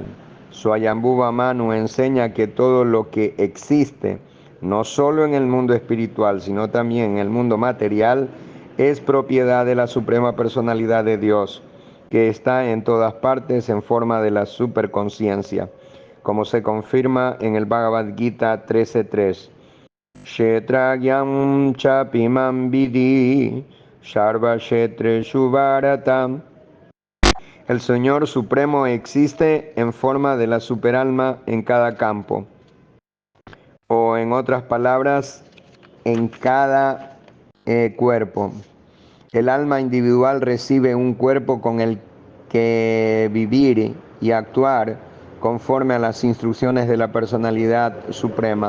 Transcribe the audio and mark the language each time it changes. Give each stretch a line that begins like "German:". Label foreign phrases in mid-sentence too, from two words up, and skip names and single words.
Spanish: Swayambhuva Manu enseña que todo lo que existe, no solo en el mundo espiritual, sino también en el mundo material, es propiedad de la Suprema Personalidad de Dios, que está en todas partes en forma de la superconciencia, como se confirma en el Bhagavad Gita 13.3.
Sanskrit: Kshetragyam chapimam vidhi sarva kshetreshu bharata.
Spanish: El Señor Supremo existe en forma de la superalma en cada campo, o en otras palabras, en cada cuerpo. El alma individual recibe un cuerpo con el que vivir y actuar conforme a las instrucciones de la personalidad suprema.